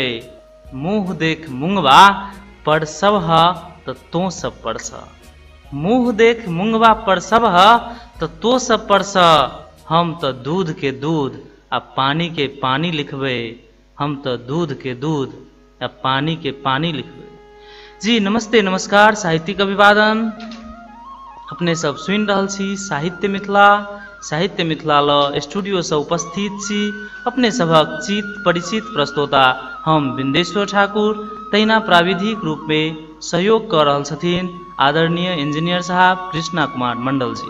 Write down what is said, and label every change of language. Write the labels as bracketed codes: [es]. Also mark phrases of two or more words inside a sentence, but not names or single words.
[mai] मुँह देख मुंगवा पढ़सब ह तो सब पढ़स, मुँह देख मुंगवा पढ़सब ह तो सब पढ़स। हम तो दूध के दूध आ पानी के पानी लिखबे, हम तो दूध के दूध या पानी के पानी लिखबे। जी नमस्ते नमस्कार, साहित्यिक अभिवादन अपने सब सुनि रहल छी साहित्य मिथिला। साहित्य मिथिला ल स्टूडियो से उपस्थित छी अपने सभक चित परिचित प्रस्तोता हम बिंदेश्वर ठाकुर। तहिना प्राविधिक रूप में सहयोग कर रहल छथिन आदरणीय इंजीनियर साहब कृष्णा कुमार मंडल जी।